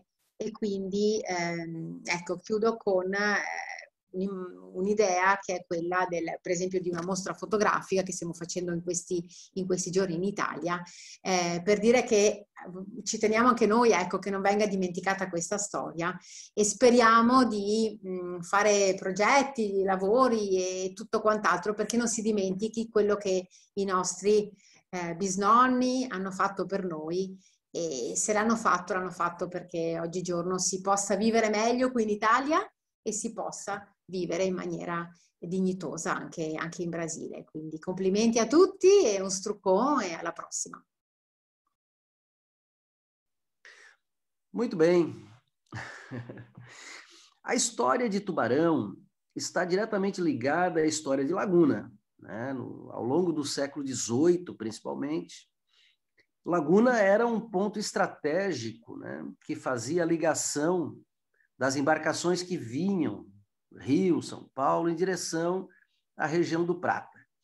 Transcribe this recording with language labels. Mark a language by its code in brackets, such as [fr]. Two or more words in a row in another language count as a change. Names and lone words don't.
[it] E quindi ecco, chiudo con un'idea che è quella per esempio di una mostra fotografica che stiamo facendo in questi giorni in Italia, per dire che ci teniamo anche noi, ecco, che non venga dimenticata questa storia, e speriamo di fare progetti, lavori e tutto quant'altro perché non si dimentichi quello che i nostri bisnonni hanno fatto per noi. E se l'hanno fatto perché oggigiorno si possa vivere meglio qui in Italia e si possa vivere in maniera dignitosa anche in Brasile. Quindi complimenti a tutti e un struccone e alla prossima. [pt] Muito bem. A história de Tubarão está diretamente ligada à história de Laguna, né? Ao longo do século XVIII, principalmente, Laguna era um ponto estratégico, né, que fazia a ligação das embarcações que vinham Rio, São Paulo, em direção à região do Prata.